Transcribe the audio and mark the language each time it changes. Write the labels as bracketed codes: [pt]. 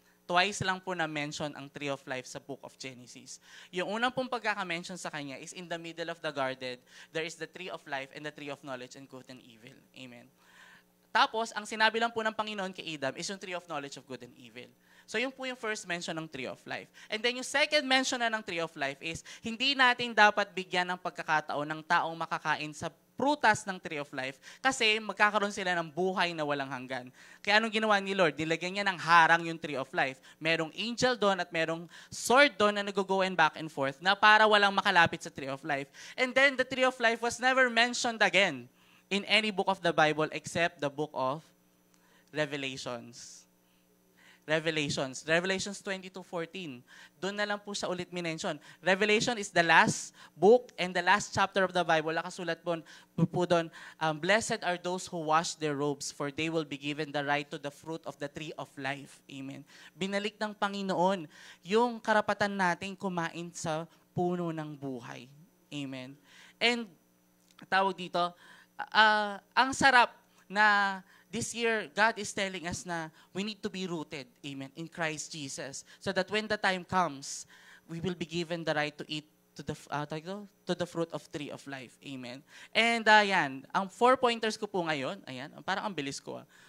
[tl] Twice lang po na-mention ang Tree of Life sa Book of Genesis. Yung unang pong pagkaka-mention sa kanya [en] is in the middle of the garden, there is the Tree of Life and the Tree of Knowledge and Good and Evil. Amen. [tl] Tapos, ang sinabi lang po ng Panginoon kay Adam is yung Tree of Knowledge of Good and Evil. So yun po yung first mention ng Tree of Life. And then yung second mention na ng Tree of Life is, hindi natin dapat bigyan ng pagkakataon ng taong makakain sa prutas ng Tree of Life kasi magkakaroon sila ng buhay na walang hanggan. Kaya anong ginawa ni Lord? Nilagyan niya ng harang yung Tree of Life. Merong angel doon at merong sword doon na nag-go and back and forth na para walang makalapit sa Tree of Life. [en] And then the Tree of Life was never mentioned again in any book of the Bible except the book of Revelations. Revelations 22:14. [tl] Doon na lang po siya ulit minention. [en] Revelation is the last book and the last chapter of the Bible. [tl] Nakasulat po doon, [en] blessed are those who wash their robes, for they will be given the right to the fruit of the tree of life. Amen. [tl] Binalik ng Panginoon yung karapatan natin kumain sa puno ng buhay. [en] Amen. [tl] And tawag dito, ang sarap na [en] this year, God is telling us na we need to be rooted, amen, in Christ Jesus. So that when the time comes, we will be given the right to eat to the fruit of tree of life. Amen. [tl] And yan, ang 4 pointers ko po ngayon, ayan, parang ang bilis ko.